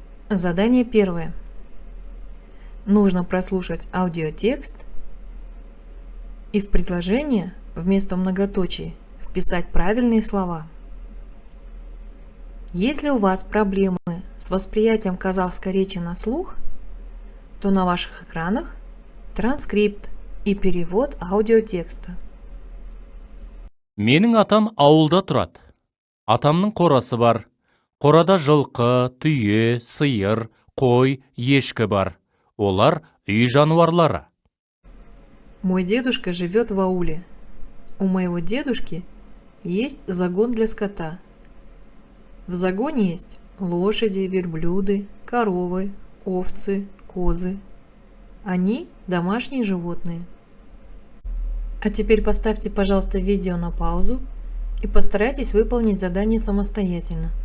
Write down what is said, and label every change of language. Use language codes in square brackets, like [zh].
[ru] Задание 1. Нужно прослушать аудиотекст и в предложение вместо многоточий вписать правильные слова. Если у вас проблемы с восприятием казахской речи на слух, то на ваших экранах транскрипт и перевод аудиотекста. [kk] Менің атам ауылда тұрады. Атамның қорасы бар. Қорада жылқы, түйе, сиыр, қой, ешкі бар. Олар үй жануарлары. [ru] Мой дедушка живет в ауле. У моего дедушки есть загон для скота. В загоне есть лошади, верблюды, коровы, овцы, козы. Они домашние животные. А теперь поставьте, пожалуйста, видео на паузу и постарайтесь выполнить задание самостоятельно.